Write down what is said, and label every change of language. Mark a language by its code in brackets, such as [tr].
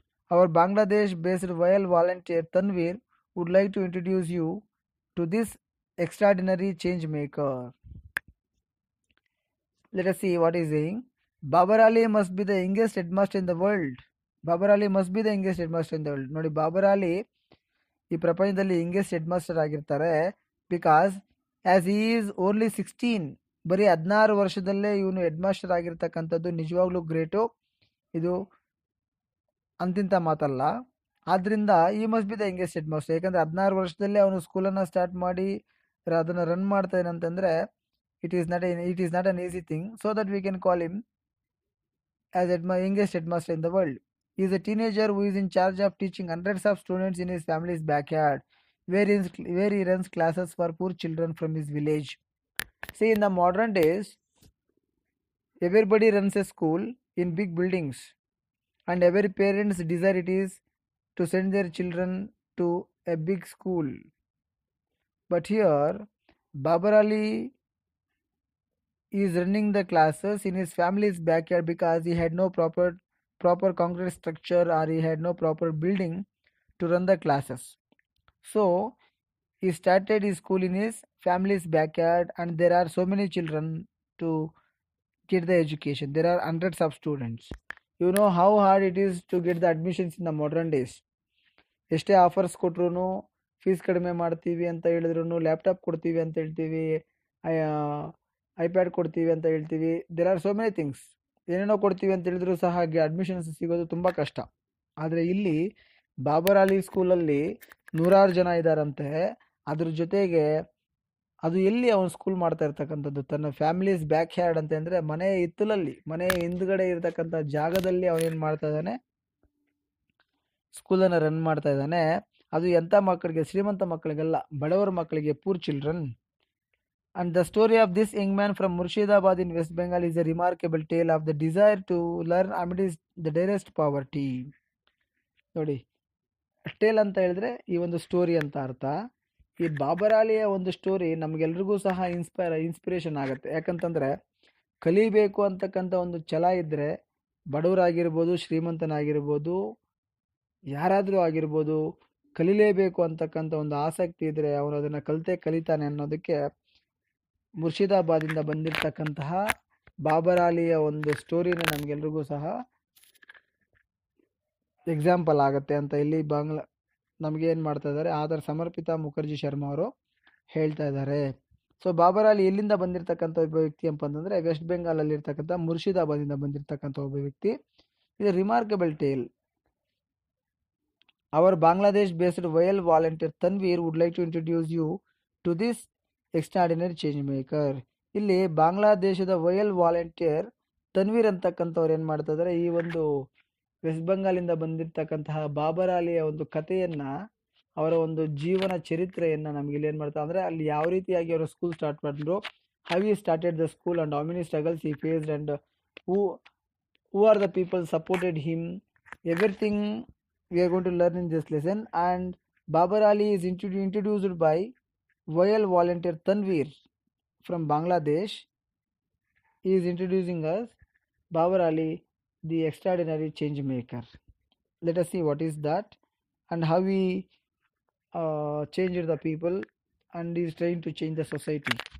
[en] Our Bangladesh-based royal volunteer Tanveer would like to introduce you to this extraordinary change maker. Let us see what he is saying. Babar Ali must be the youngest headmaster in the world. Babar Ali must be the youngest headmaster in the world. [kn] ನೋಡಿ, ಬಾಬರ್ ಅಲಿ ಈ ಪ್ರಪಂಚದಲ್ಲಿ youngest headmaster ಆಗಿರ್ತಾರೆ. [en] because as he is only 16, [kn] ಬರೀ 16 ವರ್ಷದಲ್ಲೇ ಇವನು headmaster ಆಗಿರ್ತಕ್ಕಂಥದ್ದು ನಿಜವಾಗ್ಲೂ great. ಇದು ಅಂತಿಂತ ಮಾತಲ್ಲ. ಆದ್ದರಿಂದ [en] ಈ must be the youngest headmaster. [kn] ಯಾಕಂದರೆ 16 ವರ್ಷದಲ್ಲೇ ಅವನು ಸ್ಕೂಲನ್ನು ಸ್ಟಾರ್ಟ್ ಮಾಡಿ ಅದನ್ನು ರನ್ ಮಾಡ್ತಾನೆ ಅಂತಂದರೆ [en] it is not an easy thing. So that we can call him as youngest headmaster in the world. He is a teenager who is in charge of teaching hundreds of students in his family's backyard, where he runs classes for poor children from his village. See, in the modern days, everybody runs a school in big buildings, and every parent's desire it is to send their children to a big school. But here, Babar Ali is running the classes in his family's backyard because he had no proper concrete structure, or he had no proper building to run the classes. So he started his school in his family's backyard, and there are so many children to get the education. There are hundreds of students. You know how hard it is to get the admissions in the modern days. [kn] ಎಷ್ಟೇ offers ಕೊಟ್ರು, fees ಕಡಿಮೆ ಮಾಡ್ತೀವಿ ಅಂತ ಹೇಳಿದ್ರು, laptop ಕೊಡ್ತೀವಿ ಅಂತ ಹೇಳ್ತೀವಿ, iPad ಕೊಡ್ತೀವಿ ಅಂತ ಹೇಳ್ತೀವಿ. [en] There are so many things. [kn] ಏನೇನೋ ಕೊಡ್ತೀವಿ ಅಂತ ಹೇಳಿದ್ರು ಸಹ ಅಡ್ಮಿಷನ್ಸ್ ಸಿಗೋದು ತುಂಬ ಕಷ್ಟ. ಆದರೆ ಇಲ್ಲಿ ಬಾಬರ್ ಅಲಿ ಸ್ಕೂಲಲ್ಲಿ 100 ಜನ ಇದ್ದಾರಂತೆ. ಅದ್ರ ಜೊತೆಗೆ ಅದು ಎಲ್ಲಿ ಅವನು ಸ್ಕೂಲ್ ಮಾಡ್ತಾ ಇರ್ತಕ್ಕಂಥದ್ದು, ತನ್ನ ಫ್ಯಾಮಿಲೀಸ್ ಬ್ಯಾಕ್ ಯಾರ್ಡ್ ಅಂತ ಅಂದರೆ ಮನೆಯ ಹಿತ್ತಲಲ್ಲಿ, ಮನೆಯ ಹಿಂದ್ಗಡೆ ಇರತಕ್ಕಂಥ ಜಾಗದಲ್ಲಿ ಅವನೇನು ಮಾಡ್ತಾ ಇದ್ದಾನೆ, ಸ್ಕೂಲನ್ನು ರನ್ ಮಾಡ್ತಾ ಇದ್ದಾನೆ. ಅದು ಎಂಥ ಮಕ್ಕಳಿಗೆ, ಶ್ರೀಮಂತ ಮಕ್ಕಳಿಗೆಲ್ಲ, ಬಡವರ ಮಕ್ಕಳಿಗೆ, poor children. [en] And the story of this young man from Murshidabad in West Bengal is a remarkable tale of the desire to learn amidst the direst poverty. [kn] ನೋಡಿ, ಟೇಲ್ ಅಂತ ಹೇಳಿದ್ರೆ ಈ ಒಂದು ಸ್ಟೋರಿ ಅಂತ ಅರ್ಥ. ಈ ಬಾಬರ್ ಅಲಿಯ ಒಂದು ಸ್ಟೋರಿ ನಮಗೆಲ್ರಿಗೂ ಸಹ ಇನ್ಸ್ಪಿರೇಷನ್ ಆಗುತ್ತೆ. ಯಾಕಂತಂದರೆ ಕಲಿಬೇಕು ಅಂತಕ್ಕಂಥ ಒಂದು ಛಲ ಇದ್ದರೆ, ಬಡವರಾಗಿರ್ಬೋದು, ಶ್ರೀಮಂತನಾಗಿರ್ಬೋದು, ಯಾರಾದರೂ ಆಗಿರ್ಬೋದು, ಕಲಿಲೇಬೇಕು ಅಂತಕ್ಕಂಥ ಒಂದು ಆಸಕ್ತಿ ಇದ್ದರೆ ಅವನು ಅದನ್ನು ಕಲಿತಾನೆ ಅನ್ನೋದಕ್ಕೆ ಮುರ್ಷಿದಾಬಾದಿಂದ ಬಂದಿರತಕ್ಕಂತಹ ಬಾಬರ್ ಅಲಿಯ ಒಂದು ಸ್ಟೋರಿನೇ ನಮಗೆಲ್ರಿಗೂ ಸಹ ಎಕ್ಸಾಂಪಲ್ ಆಗುತ್ತೆ ಅಂತ ಇಲ್ಲಿ ನಮಗೆ ಏನು ಮಾಡ್ತಾ ಇದ್ದಾರೆ, ಆದರ್ ಸಮರ್ಪಿತಾ ಮುಖರ್ಜಿ ಶರ್ಮಾ ಅವರು ಹೇಳ್ತಾ ಇದ್ದಾರೆ. ಸೊ ಬಾಬರ್ ಅಲಿ ಎಲ್ಲಿಂದ ಬಂದಿರತಕ್ಕಂಥ ಒಬ್ಬ ವ್ಯಕ್ತಿ ಅಂತಂದರೆ ವೆಸ್ಟ್ ಬೆಂಗಾಲಲ್ಲಿ ಇರ್ತಕ್ಕಂಥ ಮುರ್ಷಿದಾಬಾದಿಂದ ಬಂದಿರತಕ್ಕಂಥ ಒಬ್ಬ ವ್ಯಕ್ತಿ. ಇದು remarkable tail. [en] Our Bangladesh-based YL volunteer Tanveer would like to introduce you to this extraordinary change maker. [kn] ಇಲ್ಲಿ ಬಾಂಗ್ಲಾದೇಶದ YL ವಾಲಂಟಿಯರ್ ತನ್ವೀರ್ ಅಂತಕ್ಕಂಥವ್ರು ಏನು ಮಾಡ್ತಾ ಇದ್ದಾರೆ, ಈ ಒಂದು ವೆಸ್ಟ್ ಬೆಂಗಾಲಿಂದ ಬಂದಿರತಕ್ಕಂತಹ ಬಾಬರ್ ಅಲಿಯ ಒಂದು ಕಥೆಯನ್ನು, ಅವರ ಒಂದು ಜೀವನ ಚರಿತ್ರೆಯನ್ನು ನಮಗೆ ಇಲ್ಲಿ ಏನು ಮಾಡ್ತಾರೆ ಅಂದರೆ, ಅಲ್ಲಿ ಯಾವ ರೀತಿಯಾಗಿ ಅವರು ಸ್ಕೂಲ್ ಸ್ಟಾರ್ಟ್ ಮಾಡಿದ್ರು, [en] How he started the school and how many struggles he faced and who are the people supported him, everything we are going to learn in this lesson. And Babar Ali is introduced by YL volunteer Tanveer from Bangladesh. He is introducing us Babar Ali, the extraordinary change maker. Let us see what is that and how he changed the people and is trying to change the society.